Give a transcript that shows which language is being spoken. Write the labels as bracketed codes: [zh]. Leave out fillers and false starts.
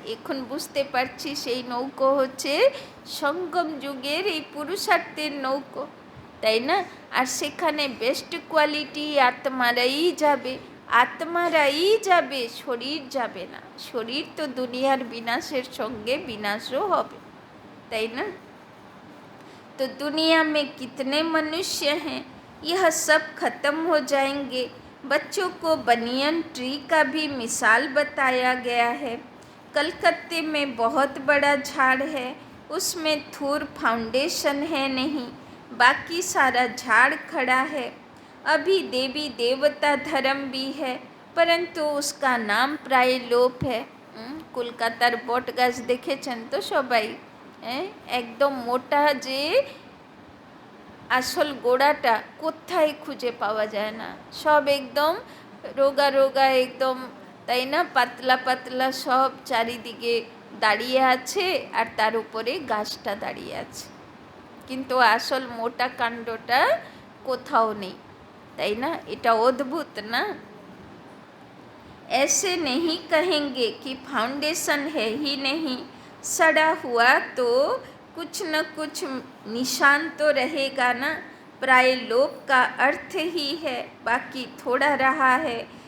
[bn] এখন বুঝতে পারছি সেই নৌকো হচ্ছে সঙ্গম যুগের এই পুরুষার্থের নৌকো, তাই না? আর সেখানে বেস্ট কোয়ালিটি আত্মারাই যাবে, আত্মারাই যাবে, শরীর যাবে না। শরীর তো দুনিয়ার বিনাশের সঙ্গে বিনাশও হবে, তাই না? [hi] तो दुनिया में कितने मनुष्य हैं, यह सब खत्म हो जाएंगे। बच्चों को बनियन ट्री का भी मिसाल बताया गया है। कलकत्ते में बहुत बड़ा झाड़ है, उसमें थूर फाउंडेशन है नहीं, बाकी सारा झाड़ खड़ा है। अभी देवी देवता धर्म भी है, परंतु उसका नाम प्राय लोप है। [bn] কলকাতার বট গাছ দেখেছেন তো সবাই, একদম মোটা, যে আসল গোড়াটা কোথায় খুঁজে পাওয়া যায় না, সব একদম রোগা রোগা একদম, তাই না? পাতলা পাতলা সব চারিদিকে দাঁড়িয়ে আছে, আর তার উপরে গাছটা দাঁড়িয়ে আছে, কিন্তু আসল মোটা কাণ্ডটা কোথাও নেই, তাই না? এটা অদ্ভুত না? [hi] ऐसे नहीं कहेंगे कि फाउंडेशन है ही नहीं, सड़ा हुआ तो कुछ न कुछ निशान तो रहेगा ना। प्राय लोप का अर्थ ही है, बाकी थोड़ा रहा है।